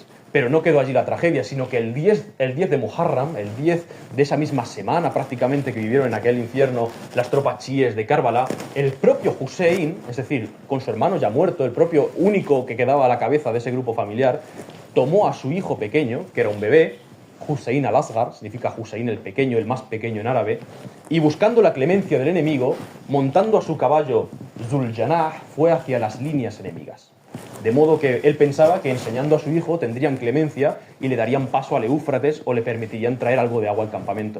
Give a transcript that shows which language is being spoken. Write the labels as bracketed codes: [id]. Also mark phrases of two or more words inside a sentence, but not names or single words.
[es] Pero no quedó allí la tragedia, sino que el 10 de Muharram, el 10 de esa misma semana prácticamente que vivieron en aquel infierno las tropas chiíes de Karbala, el propio Hussein, es decir, con su hermano ya muerto, el propio único que quedaba a la cabeza de ese grupo familiar, tomó a su hijo pequeño, que era un bebé, Hussein al-Asghar, significa Hussein el pequeño, el más pequeño en árabe, y buscando la clemencia del enemigo, montando a su caballo Zuljanah, fue hacia las líneas enemigas. De modo que él pensaba que enseñando a su hijo tendrían clemencia y le darían paso al Éufrates o le permitirían traer algo de agua al campamento.